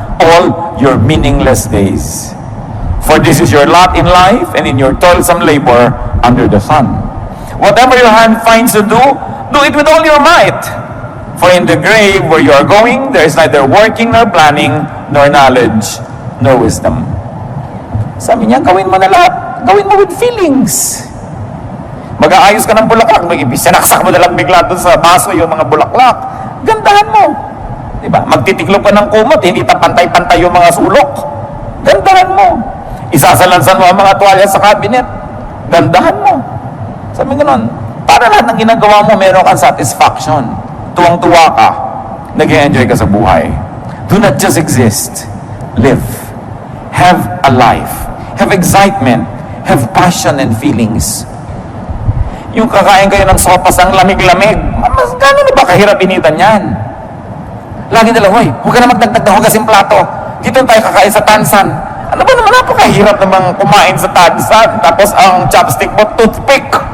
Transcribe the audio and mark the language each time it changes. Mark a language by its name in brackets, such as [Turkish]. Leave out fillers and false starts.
[English] All your meaningless days. For this is your lot in life and in your toilsome labor under the sun. Whatever your hand finds to do it with all your might. For in the grave where you are going, there is neither working nor planning, nor knowledge, nor wisdom. [Filipino] Sabi niya, gawin mo na lahat. Gawin mo [English] with feelings. [Filipino] Mag-aayos ka ng bulaklak, sinaksak mo na lang bigla doon sa baso yung mga bulaklak. Gandahan mo. Diba? Magtitiklop ka ng kumot, hindi pantay-pantay yung mga sulok. Gandahan mo. Isasalansan mo ang mga tuwalya sa cabinet. Gandahan mo. Sabi gano'n, para lahat ng ginagawa mo, meron kang satisfaction. Tuwang-tuwa ka. Nag-enjoy ka sa buhay. [English] Do not just exist. Live. Have a life. Have excitement. Have passion and feelings. [Filipino] Yung kakain kayo ng sopas ang lamig-lamig, mas gano'n ba kahirap initan yan? Lagi nila, hoy, huwag ka na magdagdag na hugasin plato. Dito tayo kakain sa tansan. Ano ba naman napakahirap namang kumain sa tansan? Tapos ang chopstick mo, toothpick.